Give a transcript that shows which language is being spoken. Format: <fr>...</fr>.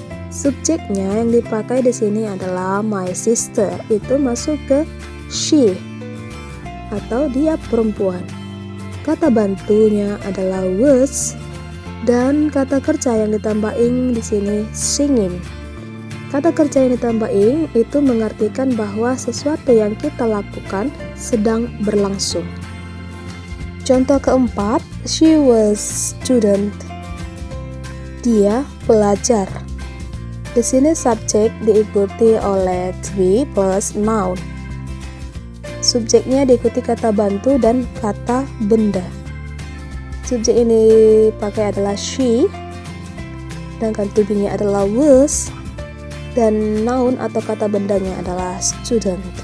<id>Subjeknya yang dipakai di sini adalah my sister, itu masuk ke she atau dia perempuan. Kata bantunya adalah was dan kata kerja yang ditambah ing di sini singing. Kata kerja yang ditambah ing itu mengartikan bahwa sesuatu yang kita lakukan sedang berlangsung. Contoh keempat,</id> <en>she was student.</en> <id>Dia pelajar. Di sini subjek diikuti oleh to be plus noun. Subjeknya diikuti kata bantu dan kata benda. Subjek ini pakai adalah she, sedangkan to be-nya adalah was, dan noun atau kata bendanya adalah student.</id>